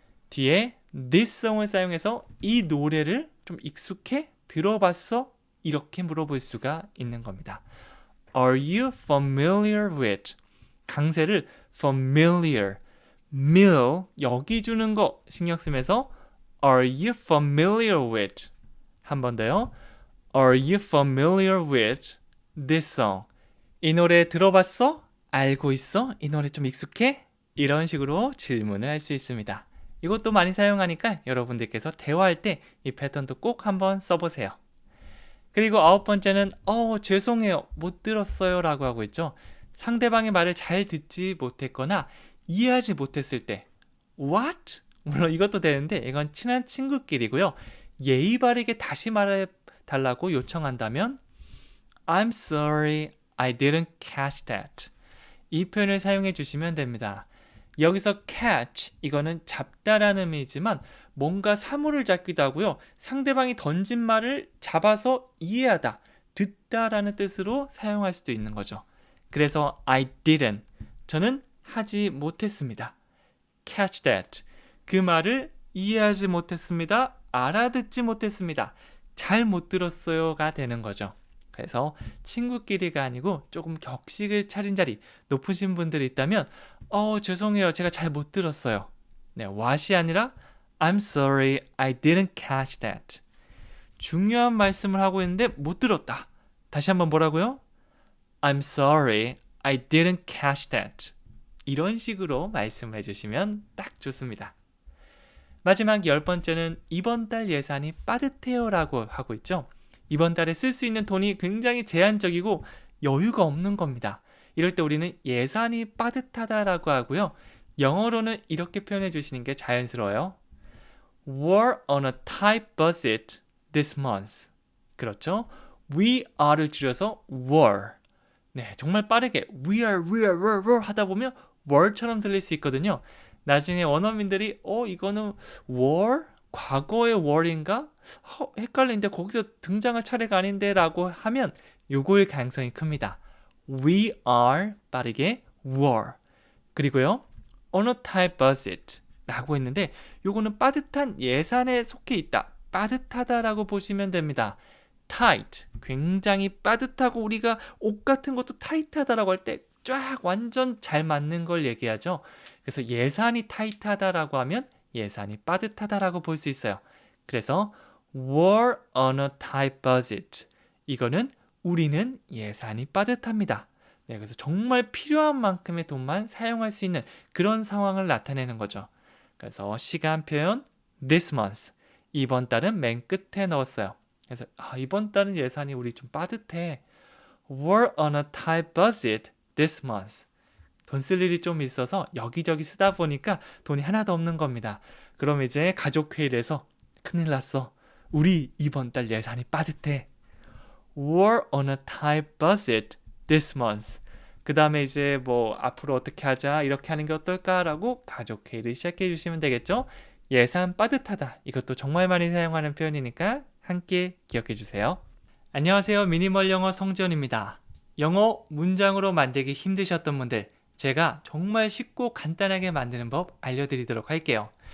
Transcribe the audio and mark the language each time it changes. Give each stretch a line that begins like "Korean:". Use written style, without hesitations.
Korean: 뒤에
English: this song
Korean: 을 사용해서 이 노래를 좀 익숙해? 들어봤어? 이렇게 물어볼 수가 있는 겁니다.
English: Are you familiar with?
Korean: 강세를 familiar, mill, 여기 주는 거 신경 쓰면서
English: Are you familiar with?
Korean: 한 번 더요.
English: Are you familiar with this song?
Korean: 이 노래 들어봤어? 알고 있어? 이 노래 좀 익숙해? 이런 식으로 질문을 할 수 있습니다. 이것도 많이 사용하니까 여러분들께서 대화할 때 이 패턴도 꼭 한번 써보세요. 그리고 9번째는 죄송해요. 못 들었어요 라고 하고 있죠. 상대방의 말을 잘 듣지 못했거나 이해하지 못했을 때 What? 물론 이것도 되는데 이건 친한 친구끼리고요. 예의 바르게 다시 말해달라고 요청한다면
English: I'm sorry, I didn't catch that.
Korean: 이 표현을 사용해 주시면 됩니다. 여기서 catch, 이거는 잡다라는 의미지만 뭔가 사물을 잡기도 하고요. 상대방이 던진 말을 잡아서 이해하다, 듣다라는 뜻으로 사용할 수도 있는 거죠. 그래서
English: I didn't,
Korean: 저는 하지 못했습니다.
English: catch that,
Korean: 그 말을 이해하지 못했습니다. 알아듣지 못했습니다. 잘 못 들었어요가 되는 거죠. 그래서 친구끼리가 아니고 조금 격식을 차린 자리 높으신 분들이 있다면 죄송해요. 제가 잘 못 들었어요. 네, what이 아니라
English: I'm sorry, I didn't catch that.
Korean: 중요한 말씀을 하고 있는데 못 들었다. 다시 한번 뭐라고요?
English: I'm sorry, I didn't catch that.
Korean: 이런 식으로 말씀을 해주시면 딱 좋습니다. 마지막 10번째는 이번 달 예산이 빠듯해요 라고 하고 있죠. 이번 달에 쓸 수 있는 돈이 굉장히 제한적이고 여유가 없는 겁니다. 이럴 때 우리는 예산이 빠듯하다라고 하고요. 영어로는 이렇게 표현해 주시는 게 자연스러워요.
English: We're on a tight budget this month.
Korean: 그렇죠?
English: We are
Korean: 를 줄여서 were. 네, 정말 빠르게 we're 하다 보면 were처럼 들릴 수 있거든요. 나중에 원어민들이 이거는 were? 과거의 were인가? 헷갈리는데 거기서 등장할 차례가 아닌데 라고 하면 요거일 가능성이 큽니다.
English: We are 빠르게 were.
Korean: 그리고요.
English: on a tight budget
Korean: 라고 했는데 요거는 빠듯한 예산에 속해 있다. 빠듯하다라고 보시면 됩니다. tight, 굉장히 빠듯하고 우리가 옷 같은 것도 타이트하다라고 할 때 쫙 완전 잘 맞는 걸 얘기하죠. 그래서 예산이 타이트하다라고 하면 예산이 빠듯하다라고 볼 수 있어요.
English: 그래서 we're on a tight budget.
Korean: 이거는 우리는 예산이 빠듯합니다. 네, 그래서 정말 필요한 만큼의 돈만 사용할 수 있는 그런 상황을 나타내는 거죠. 그래서 시간 표현 this month. 이번 달은 맨 끝에 넣었어요. 그래서 이번 달은 예산이 우리 좀 빠듯해.
English: We're on a tight budget this month.
Korean: 돈 쓸 일이 좀 있어서 여기저기 쓰다 보니까 돈이 하나도 없는 겁니다. 그럼 이제 가족회의에서 큰일 났어. 우리 이번 달 예산이 빠듯해.
English: We're on a tight budget this month.
Korean: 그 다음에 이제 뭐 앞으로 어떻게 하자 이렇게 하는 게 어떨까라고 가족회의를 시작해 주시면 되겠죠. 예산 빠듯하다. 이것도 정말 많이 사용하는 표현이니까 함께 기억해 주세요. 안녕하세요. 미니멀 영어 성지원입니다. 영어 문장으로 만들기 힘드셨던 분들 제가 정말 쉽고 간단하게 만드는 법 알려드리도록 할게요.